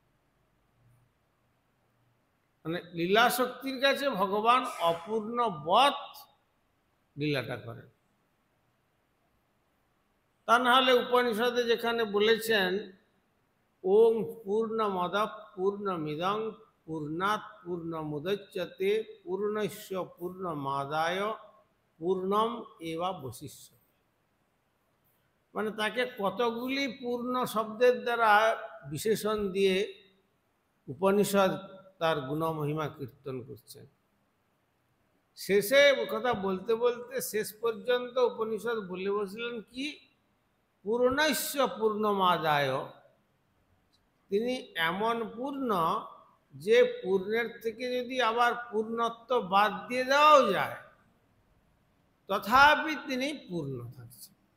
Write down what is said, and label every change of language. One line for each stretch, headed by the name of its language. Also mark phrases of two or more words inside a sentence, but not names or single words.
Bangla: মানে লীলা শক্তির কাছে ভগবান অপূর্ণ বৎ লীলাটা করেন। তা না হলে উপনিষদে যেখানে বলেছেন
Sanskrit: ওম পূর্ণমদ পূর্ণমিদং পূর্ণাৎ পূর্ণমুদচ্যতে পূর্ণস্য পূর্ণমাদায় পূর্ণম এবা বশিষ্যতে,
Bangla: মানে তাকে কতগুলি পূর্ণ শব্দের দ্বারা বিশেষণ দিয়ে উপনিষদ তার গুণমহিমা কীর্তন করছেন। শেষে কথা বলতে বলতে শেষ পর্যন্ত উপনিষদ বলে বসলেন কি
Sanskrit: পূর্ণস্য পূর্ণমাদায়,
Bangla: তিনি এমন পূর্ণ যে পূর্ণের থেকে যদি আবার পূর্ণত্ব বাদ দিয়ে দেওয়াও যায় তথাপি তিনি পূর্ণ থাকছেন।